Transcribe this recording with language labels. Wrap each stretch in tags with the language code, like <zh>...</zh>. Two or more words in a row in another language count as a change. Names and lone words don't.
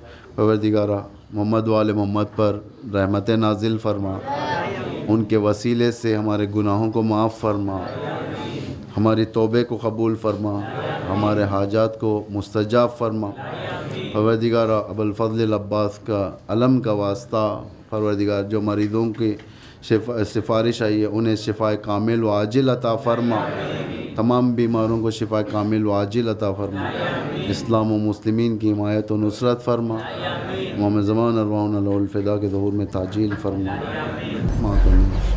<ur>پروردگارہ محمد وآل محمد پر رحمت نازل فرما، ان کے وسیلے سے ہمارے گناہوں کو معاف فرما، ہماری توبے کو قبول فرما، ہمارے حاجات کو مستجاب فرما. پروردگارہ ابوالفضل العباس کا علم کا واسطہ، پروردگار جو مریضوں کی سفارش آئی ہے انہیں شفاء کامل و عاجل عطا فرما. تمام بیماروں کو شفا کامل و عاجل عطا فرما، اسلام و مسلمین کی حمایت و نصرت فرما، امام زمان</ur> <ar>ارواحنا له الفدا</ar> <ur>کے ظہور میں تعجیل فرما۔</ur>